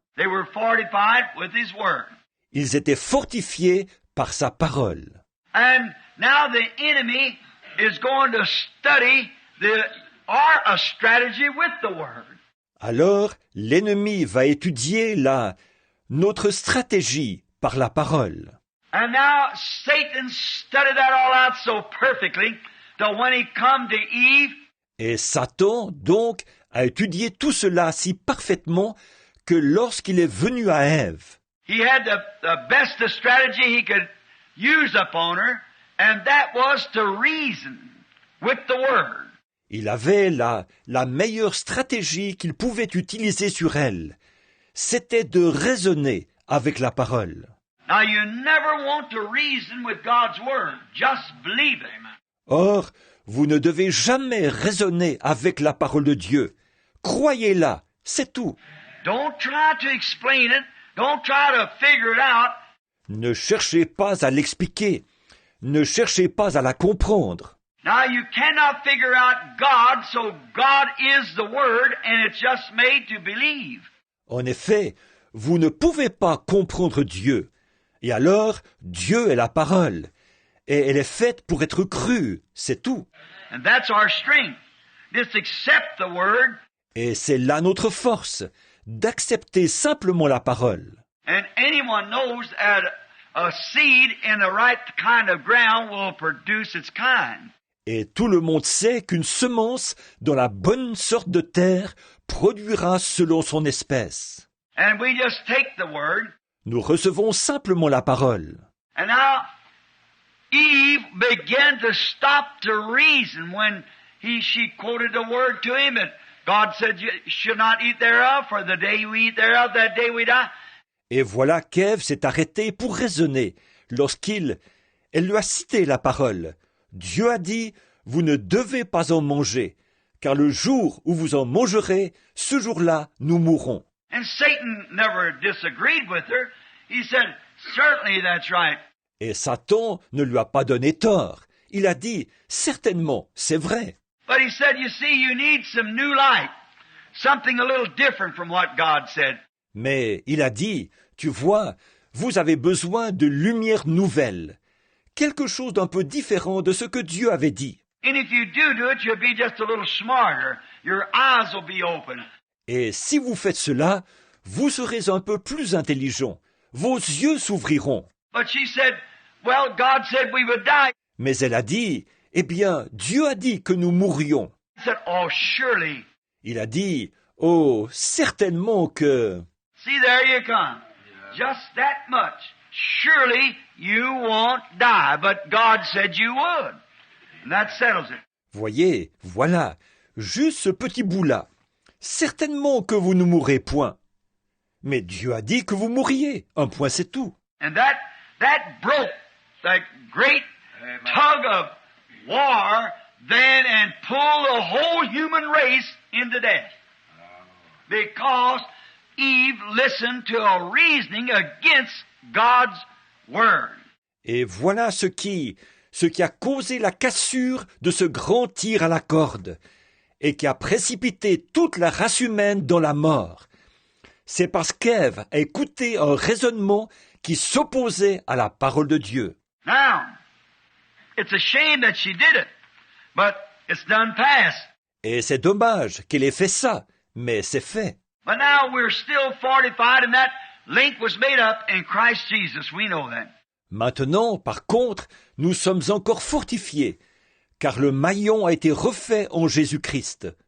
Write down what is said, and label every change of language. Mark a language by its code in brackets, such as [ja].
[en] They were fortified with His Word. [fr] Ils étaient fortifiés par sa parole. [en] And now the enemy is going to study a strategy with the Word. [fr] Alors, l'ennemi va étudier notre stratégie par la parole. [en] And now Satan studied that all out so perfectly that when he come to Eve, [fr] Et Satan, donc, a étudié tout cela si parfaitement que lorsqu'il est venu à Ève, [en] he had the best strategy he could use upon her, and that was to reason with the Word. [fr] il avait la meilleure stratégie qu'il pouvait utiliser sur elle. C'était de raisonner avec la parole. [en] Now you never want to reason with God's Word. Just believe it. [fr] Or, vous ne devez jamais raisonner avec la parole de Dieu. Croyez-la, c'est tout. [en] Don't try to explain it. Don't try to figure it out. [fr] Ne cherchez pas à l'expliquer. Ne cherchez pas à la comprendre. [en] Now you cannot figure out God, so God is the Word, and it's just made to believe. [fr] En effet, vous ne pouvez pas comprendre Dieu. Et alors, Dieu est la parole. Et elle est faite pour être crue, c'est tout. [en] And that's our strength. Just accept the Word, [fr] Et c'est là notre force, d'accepter simplement la parole. [en] and anyone knows that a seed in the right kind of ground will produce its kind. [fr] Et tout le monde sait qu'une semence dans la bonne sorte de terre produira selon son espèce. [en] And we just take the Word, [fr] Nous recevons simplement la parole. [en] and now Eve began to stop to reason when she quoted the Word to him, and God said, "You should not eat thereof, for the day you eat thereof, that day we die." [fr] Et voilà qu'Ève s'est arrêtée pour raisonner lorsqu'elle lui a cité la parole. Dieu a dit, vous ne devez pas en manger, car le jour où vous en mangerez, ce jour-là, nous mourrons. [en] And Satan never disagreed with her. He said, "Certainly that's right." [fr] Et Satan ne lui a pas donné tort. Il a dit, certainement, c'est vrai. [en] But he said, "You see, you need some new light, something a little different from what God said." [fr] Mais il a dit, tu vois, vous avez besoin de lumière nouvelle, quelque chose d'un peu différent de ce que Dieu avait dit. [en] And if you do it, you'll be just a little smarter. Your eyes will be open. [fr] Et si vous faites cela, vous serez un peu plus intelligent. Vos yeux s'ouvriront. [en] But she said, "Well, God said we would die." [fr] Mais elle a dit, eh bien, Dieu a dit que nous mourrions. [en] He said, "Oh, surely." [fr] Il a dit, oh, certainement que... [en] See, there you come. Just that much. surely you won't die, but God said you would. And that settles it. [fr] Voyez, voilà, juste ce petit bout-là. Certainement que vous ne mourrez point. Mais Dieu a dit que vous mourriez. Un point, c'est tout. [en] And that broke the great tug of war then and pulled the whole human race into death. Because Eve listened to a reasoning against God's word. [fr] Et voilà ce qui a causé la cassure de ce grand tir à la corde et qui a précipité toute la race humaine dans la mort. C'est parce qu'Ève a écouté un raisonnement qui s'opposait à la parole de Dieu. [en] Now, it's a shame that she did it, but it's done past. [fr] Et c'est dommage qu'elle ait fait ça, mais c'est fait. [en] But now we're still fortified and that link was made up in Christ Jesus. We know that. [fr] Maintenant, par contre, nous sommes encore fortifiés, car le maillon a été refait en Jésus-Christ.